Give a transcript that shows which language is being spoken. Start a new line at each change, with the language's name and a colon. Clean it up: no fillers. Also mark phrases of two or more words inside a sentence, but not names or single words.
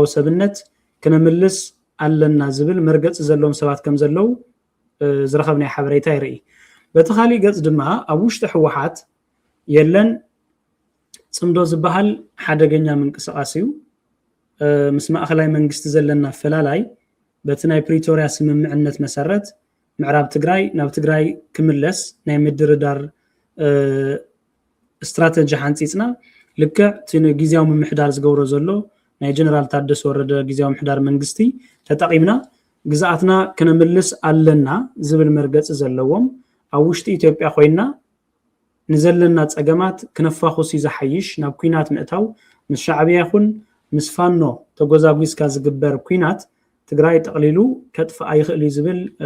Tigrinya: ሰብነት ክነምልስ ኣለና ዝብል መርገጽ ዘሎም ሰባት ከም ዘለው ዝረኸብናይ ሓበሬታ ይርኢ በቲ ኻሊእ ገጽ ድማ ኣብ ውሽጢ ሕወሓት የለን ጽምዶ ዝበሃል ሓደገኛ ምንቅስቃስ እዩ ምስ ማእኸላይ መንግስቲ ዘለና ፈላላይ በቲ ናይ ፕሪቶሪያ ስምምዕነት መሰረት ምዕራብ ትግራይ ናብ ትግራይ ክምለስ ናይ ምድርዳር استراتيجي حنصيصنا لكع ጊዜያዊ ምምሕዳር ዝገብሮ ዘሎ ናይ ጀነራል ታደሰ ወረደ ጊዜያዊ ምምሕዳር መንግስቲ ተጠቂምና ግዛአትና ከነምልስ ኣለና ዝብል መርገጽ ዘለዎም ኣብ ውሽጢ ኢትዮጵያ ኮይና ንዘለና ጸገማት ክነፋኹስ ይዘሐይሽ ናብ ኩናት ምእታው ምስ ሻዕብያ ይኹን ምስ ፋኖ ተጎዛጉዝካ ዝግበር ኩናት ትግራይ ጠቅሊሉ ከጥፋ ኣይኽእል ዝብል